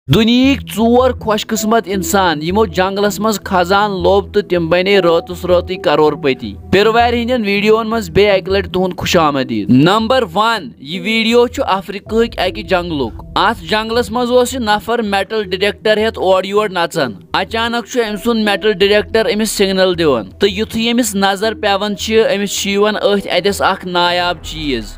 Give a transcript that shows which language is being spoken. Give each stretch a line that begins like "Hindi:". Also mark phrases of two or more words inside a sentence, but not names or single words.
Kashmiri: दुनियाक 4 खुशकिस्मत इंसान यमो जंगलस मज खजान लोब तो तिम बने रोतुस रोती करोड़पति पिरवार हिंदन वीडियोन मज बे एक लट तुहन खुशामदीद। नंबर 1 यह वीडियो छु अफ्रीकाक अकि जंगलुक। अत जंगलस मज ओस नफर
English: metal detector
Kashmiri: हेत ओर योर नचन। अचानक छु अमि सुन
English: metal detector
Kashmiri: अमिस सिग्नल दिवन तो युथुय अमिस नजर पेवन छ अमिस यवन अथ अदस अख नायाब चीज।